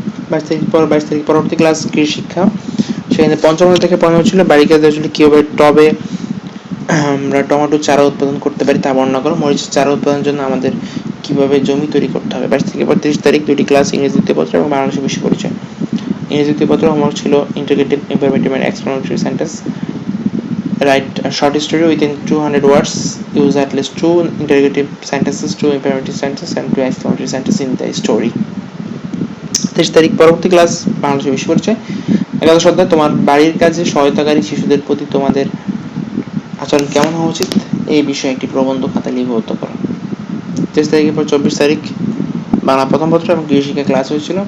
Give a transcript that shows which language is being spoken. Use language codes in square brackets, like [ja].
[bn] 22 তারিখ পরবর্তী ক্লাস কৃষি শিক্ষা। সেখানে পঞ্চম থেকে পড়ানো হচ্ছিল বাড়ি কাজ আসলে কিভাবে টবে আমরা টমেটো চারা উৎপাদন করতে পারি তা বর্ণনা করো। মরিচের চারা উৎপাদনের জন্য আমাদের কিভাবে জমি তৈরি করতে হবে। 22 থেকে 30 তারিখ 2টি ক্লাস ইংরেজি দ্বিতীয় পত্র এবং বাংলাদেশের বিশ্ব পরিচয়। ইংরেজি দ্বিতীয় পত্র হোমওয়ার্ক ছিল integrative, imperative and explanatory sentence. [en] Write a short story within 200 words. Use at least 2 interrogative sentences, 2 imperative sentences and 2 exclamatory sentences in the story. [bn] 23 তারিখ পরবর্তী ক্লাস বাংলাদেশের বিশ্ব পরিচয়। 11 অধ্যায় তোমার বাড়ির কাজে সহায়তাকারী শিশুদের প্রতি তোমাদের আচরণ কেমন হওয়া উচিত এই বিষয়ে একটি প্রবন্ধ খাতা লিপিবদ্ধ করো। 23 তারিখের পর 24 তারিখ বাংলা প্রথম পত্র এবং কৃষি শিক্ষা ক্লাস হয়েছিল।